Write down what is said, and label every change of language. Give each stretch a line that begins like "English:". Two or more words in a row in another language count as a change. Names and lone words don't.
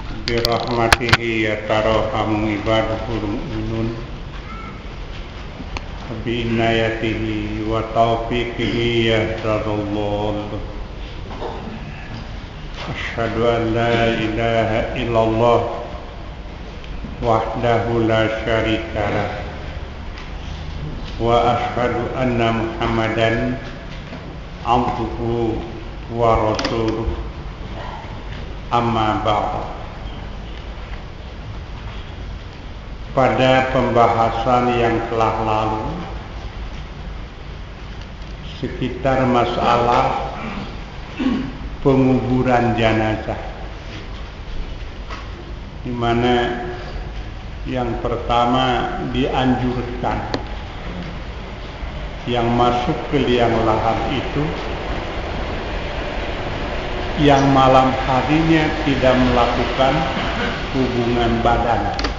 Arabic: برحمته يتراحم عباد المؤمنون بعنايته وتوفيقه يهدى الله. أشهد أن لا إله إلا الله وحده لا شريك له وأشهد أن محمدا عبده ورسوله. أما بعد.
Indonesian: Pada pembahasan yang telah lalu sekitar masalah penguburan jenazah, di mana yang pertama dianjurkan yang masuk ke liang lahat itu yang malam harinya tidak melakukan hubungan badan.